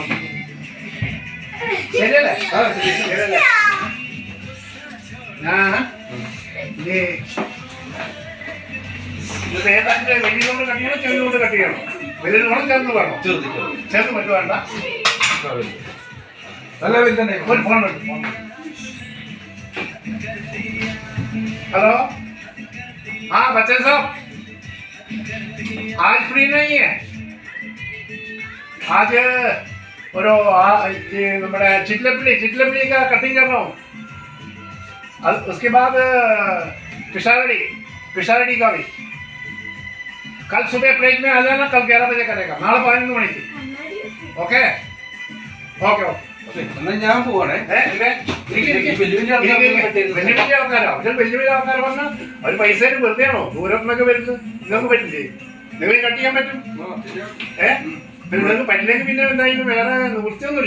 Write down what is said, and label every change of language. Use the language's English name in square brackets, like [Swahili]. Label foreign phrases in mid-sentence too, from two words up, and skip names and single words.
[Malayalam] ശരിയല്ലേ? ശരിയല്ലേ? ഇത് ഏതാണ്ട് വലിയതുകൊണ്ട് കട്ട് ചെയ്യണം, ചെറുതുകൊണ്ട് കട്ട് ചെയ്യണം. വലുത് വേണം, ചെറുത് വേണം. ചെറുത് മറ്റു വേണ്ട. ഒരു ഫോൺ എടുക്കും. [Hindi] हेलो, हाँ बच्चे साहब, आज फ्री नहीं है. आज और हमारे चिटलपली का कटिंग कर रहा हूँ. उसके बाद पिशारडी का भी. कल सुबह प्लेट में आ जाना. कल 11 बजे करेगा. [Malayalam] നാളെ 11 മണിക്ക്. ഓക്കെ ഓക്കെ ഓക്കെ. ഞാൻ പോവാണേ. വലിയ ആൾക്കാർ പറഞ്ഞാൽ അവർ പൈസ വെറുതെയാണോ? ദൂരത്തുനിന്നൊക്കെ വരുന്നത്. നിങ്ങൾക്ക് പറ്റില്ലേ? നിങ്ങൾ കട്ട് ചെയ്യാൻ പറ്റും. നിങ്ങൾക്ക് പറ്റില്ലെങ്കിൽ പിന്നെ എന്തായാലും വേറെ നിവൃത്തിയൊന്നുമില്ല.